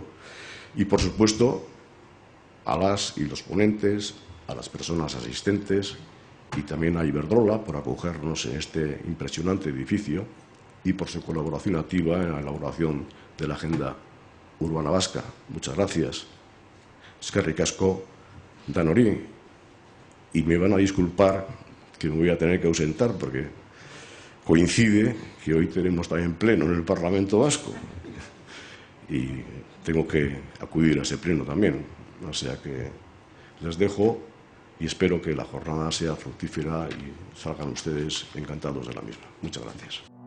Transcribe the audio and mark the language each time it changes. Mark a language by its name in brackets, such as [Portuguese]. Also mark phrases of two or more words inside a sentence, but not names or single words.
[Spanish] Y, por supuesto, a las y los ponentes, a las personas asistentes y también a Iberdrola por acogernos en este impresionante edificio y por su colaboración activa en la elaboración de la Agenda Urbana Vasca. Muchas gracias. [Basque] Eskerrik asko danori. [Spanish] Y me van a disculpar que me voy a tener que ausentar porque coincide que hoy tenemos también pleno en el Parlamento Vasco y tengo que acudir a ese pleno también. O sea que les dejo y espero que la jornada sea fructífera y salgan ustedes encantados de la misma.